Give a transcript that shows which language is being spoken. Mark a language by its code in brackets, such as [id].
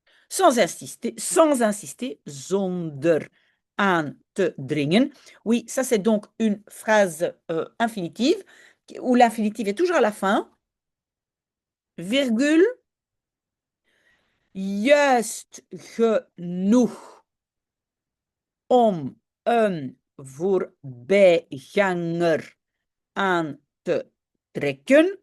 [fr] Sans insister, [nl] zonder aan te dringen. [fr] Oui, ça c'est donc une phrase infinitive où l'infinitive est toujours à la fin. Virgule. [nl] Juist genoeg om een voorbijganger aan te trekken.